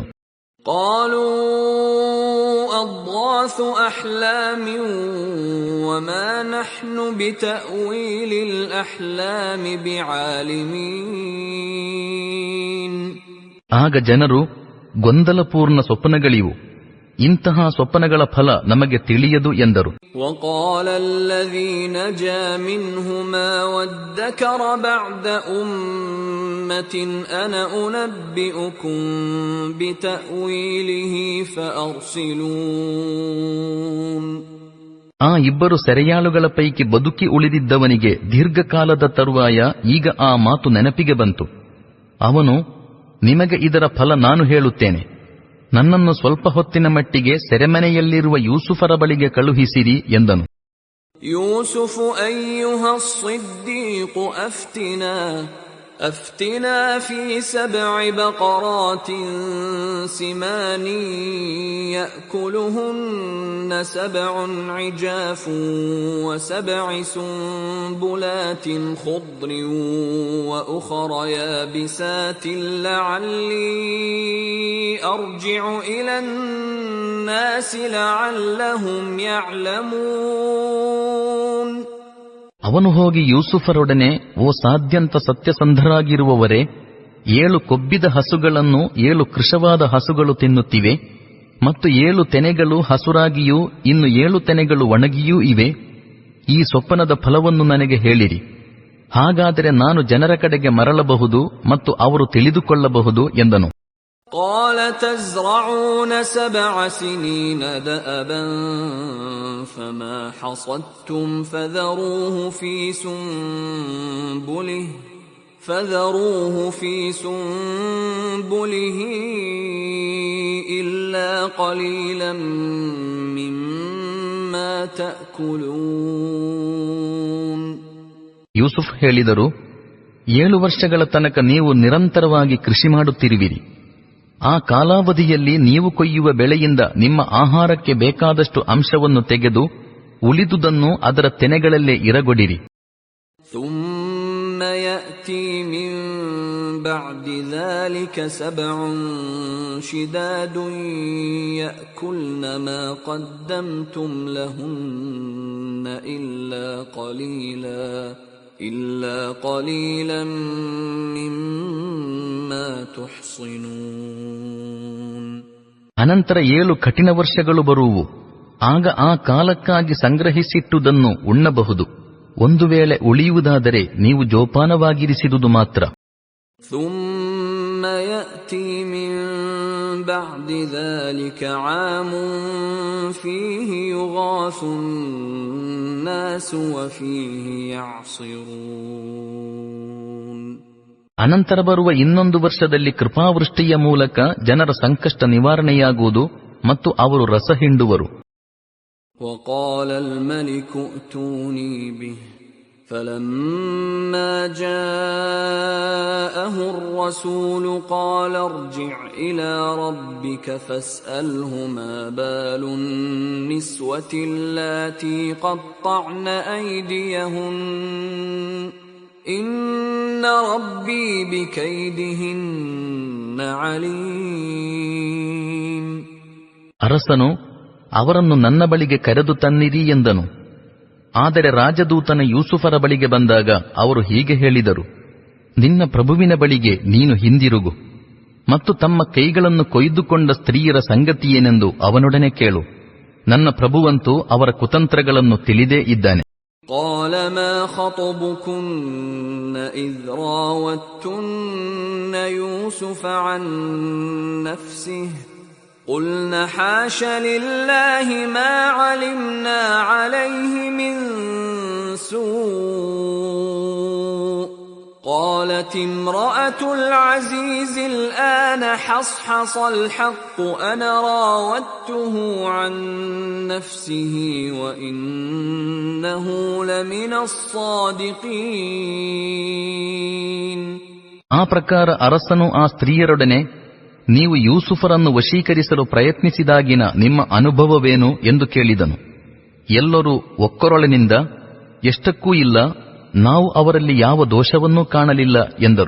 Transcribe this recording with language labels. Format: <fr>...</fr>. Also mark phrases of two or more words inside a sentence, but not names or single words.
<ar>قالوا أضغاث أحلام وما نحن بتأويل الأحلام بعالمين.</ar> <kn>ಆಗ ಜನರು, ಗೊಂದಲಪೂರ್ಣ ಸ್ವಪ್ನಗಳಿವು, ಇಂತಹ ಸ್ವಪ್ನಗಳ ಫಲ ನಮಗೆ ತಿಳಿಯದು ಎಂದರು.</kn> <ar>وقال الذي نجا منهما وادكر بعد أمة أنا أنبئكم بتأويله فأرسلون.</ar> <kn>ಆ ಇಬ್ಬರು ಸೆರೆಯಾಳುಗಳ ಪೈಕಿ ಬದುಕಿ ಉಳಿದಿದ್ದವನಿಗೆ ದೀರ್ಘಕಾಲದ ತರುವಾಯ ಈಗ ಆ ಮಾತು ನೆನಪಿಗೆ ಬಂತು. ಅವನು, ನಿಮಗೆ ಇದರ ಫಲ ನಾನು ಹೇಳುತ್ತೇನೆ, ನನ್ನನ್ನು ಸ್ವಲ್ಪ ಹೊತ್ತಿನ ಮಟ್ಟಿಗೆ ಸೆರೆಮನೆಯಲ್ಲಿರುವ ಯೂಸುಫರ ಬಳಿಗೆ ಕಳುಹಿಸಿರಿ ಎಂದನು.</kn> <ar>يوسف أيها الصديق أفتنا في 7 بقرات سمان يأكلهن 7 عجاف و7 سنبلات خضر وأخر يابسات لعلي أرجع إلى الناس لعلهم يعلمون.</ar> <kn>ಅವನು ಹೋಗಿ ಯೂಸುಫರೊಡನೆ, ಓ ಸಾಧ್ಯಂತ ಸತ್ಯಸಂಧರಾಗಿರುವವರೇ, 7 ಕೊಬ್ಬಿದ ಹಸುಗಳನ್ನು 7 ಕೃಶವಾದ ಹಸುಗಳು ತಿನ್ನುತ್ತಿವೆ, ಮತ್ತು 7 ತೆನೆಗಳು ಹಸುರಾಗಿಯೂ ಇನ್ನು 7 ತೆನೆಗಳು ಒಣಗಿಯೂ ಇವೆ. ಈ ಸ್ವಪ್ನದ ಫಲವನ್ನು ನನಗೆ ಹೇಳಿರಿ, ಹಾಗಾದರೆ ನಾನು ಜನರ ಕಡೆಗೆ ಮರಳಬಹುದು ಮತ್ತು ಅವರು ತಿಳಿದುಕೊಳ್ಳಬಹುದು ಎಂದನು.</kn> <ar>قال تزرعون 7 سنين دأبا فما حصدتم فذروه في سنبله إلا قليلا مما تأكلون.</ar> <kn>ಯೂಸುಫ್ ಹೇಳಿದರು, 7 ವರ್ಷಗಳ ತನಕ ನೀವು ನಿರಂತರವಾಗಿ ಕೃಷಿ ಮಾಡುತ್ತಿರುವಿರಿ. ಆ ಕಾಲಾವಧಿಯಲ್ಲಿ ನೀವು ಕೊಯ್ಯುವ ಬೆಳೆಯಿಂದ ನಿಮ್ಮ ಆಹಾರಕ್ಕೆ ಬೇಕಾದಷ್ಟು ಅಂಶವನ್ನು ತೆಗೆದು ಉಳಿದುದನ್ನು ಅದರ ತೆನೆಗಳಲ್ಲೇ ಇರಗೊಡಿರಿ.</kn> <ar>ثم يأتي من بعد ذلك 7 شداد يأكلن ما قدمتم لهن إلا قليلا مما تحصنون.</ar> <kn>ಅನಂತರ 7 ಕಠಿಣ ವರ್ಷಗಳು ಬರುವು. ಆಗ ಆ ಕಾಲಕ್ಕಾಗಿ ಸಂಗ್ರಹಿಸಿಟ್ಟುದನ್ನು ಉಣ್ಣಬಹುದು. ಒಂದು ವೇಳೆ ಉಳಿಯುವುದಾದರೆ ನೀವು ಜೋಪಾನವಾಗಿರಿಸಿದುದು ಮಾತ್ರ.</kn> <ar>ثم يأتي من بعد ذلك عام فيه يغاث الناس وفيه يعصرون.</ar> <kn>ಅನಂತರ ಬರುವ ಇನ್ನೊಂದು ವರ್ಷದಲ್ಲಿ ಕೃಪಾವೃಷ್ಟಿಯ ಮೂಲಕ ಜನರ ಸಂಕಷ್ಟ ನಿವಾರಣೆಯಾಗುವುದು ಮತ್ತು ಅವರು ರಸ ಹಿಂಡುವರು.</kn> <ar>وقال الملك ائتوني به فلما جاءه الرسول قال ارجع إلى ربك فاسأله ما بال النسوة اللاتي قطعن أيديهن إن ربي بكيدهن عليم.</ar> <kn>ಅರಸನು ಅವರನ್ನು ನನ್ನ ಬಳಿಗೆ ಕರೆದು ತನ್ನಿರಿ ಎಂದನು. ಆದರೆ ರಾಜದೂತನ ಯೂಸುಫರ ಬಳಿಗೆ ಬಂದಾಗ ಅವರು ಹೀಗೆ ಹೇಳಿದರು, ನಿನ್ನ ಪ್ರಭುವಿನ ಬಳಿಗೆ ನೀನು ಹಿಂದಿರುಗು ಮತ್ತು ತಮ್ಮ ಕೈಗಳನ್ನು ಕೊಯ್ದುಕೊಂಡ ಸ್ತ್ರೀಯರ ಸಂಗತಿಯೇನೆಂದು ಅವನೊಡನೆ ಕೇಳು. ನನ್ನ ಪ್ರಭುವಂತೂ ಅವರ ಕುತಂತ್ರಗಳನ್ನು ತಿಳಿದೇ ಇದ್ದಾನೆ.</kn> <ar>قال ما خطبكن إذ راوتن يوسف عن نفسه قلنا حاش لله ما علمنا عليه من سوء قالت امرأة العزيز الآن حصحص الحق أنا راودته عن نفسه وإنه لمن الصادقين.</ar> <kn>ಆ ಪ್ರಕಾರ ಅರಸನು ಆ ಸ್ತ್ರೀಯರೊಡನೆ, ನೀವು ಯೂಸುಫರನ್ನು ವಶೀಕರಿಸಲು ಪ್ರಯತ್ನಿಸಿದಾಗಿನ ನಿಮ್ಮ ಅನುಭವವೇನು ಎಂದು ಕೇಳಿದನು. ಎಲ್ಲರೂ ಒಕ್ಕೊರಳಿನಿಂದ, ಎಷ್ಟಕ್ಕೂ ಇಲ್ಲ, ನಾವು ಅವರಲ್ಲಿ ಯಾವ ದೋಷವನ್ನೂ ಕಾಣಲಿಲ್ಲ ಎಂದರು.</kn>